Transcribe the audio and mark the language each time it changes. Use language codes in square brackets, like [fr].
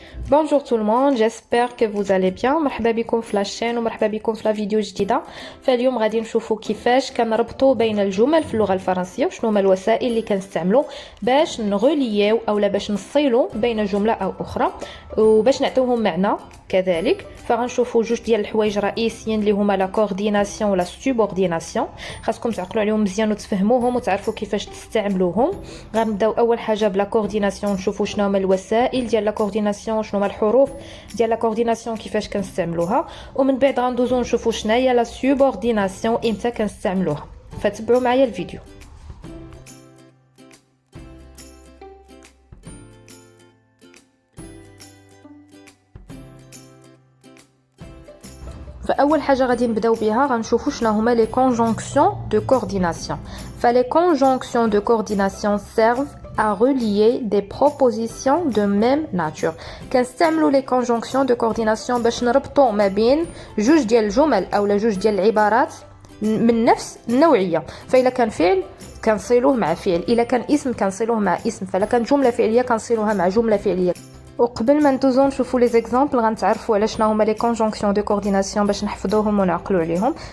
[fr] Bonjour tout le monde, j'espère que vous allez bien. [ar] مرحبا بكم في لاشين ومرحبا بكم في لا فيديو جديده. فاليوم غادي نشوفوا كيفاش كنربطوا بين الجمل في اللغه الفرنسيه وشنو هما الوسائل اللي كنستعملوا باش نغوليو اولا باش نصيلوا بين جمله او اخرى وباش نعطيوهم معنى كذلك. فغنشوفوا جوج ديال الحوايج رئيسيين اللي هما لا كورديناسيون ولا سوبورديناسيون. خاصكم تعقلوا عليهم مزيان وتفهموهم وتعرفوا كيفاش تستعملوهم. غنبداو اول حاجه بلا كورديناسيون، نشوفوا شنو هما الوسائل ديال لا كورديناسيون، شنو هما الحروف ديال لا كورديناسيون كيفاش كنستعملوها، ومن بعد غندوزو نشوفوا شنو هي لا سوبورديناسيون امتى كنستعملوها. فتبعوا معايا الفيديو. فاول حاجه غادي نبداو بها غنشوفوا شنو هما لي كونجونكسيون دو كورديناسيون. [fr] فلي كونجونكسيون دو كورديناسيون servent à relier des propositions de même nature. [ar] كنستعملوا لي كونجونكسيون دو كورديناسيون باش نربطوا ما بين جوج ديال الجمل اولا جوج ديال العبارات من نفس النوعيه. فإلا كان فعل كنصيلوه مع فعل، الا كان اسم كنصيلوه مع اسم، فلا كان جمله فعليه كنصيلوها مع جمله فعليه. وقبل ما ندوزو نشوفوا لي زيكزامبل غنتعرفوا على شنو هما لي كونجونكسيون دو كورديناسيون باش نحفظوهم ونعقلوا عليهم.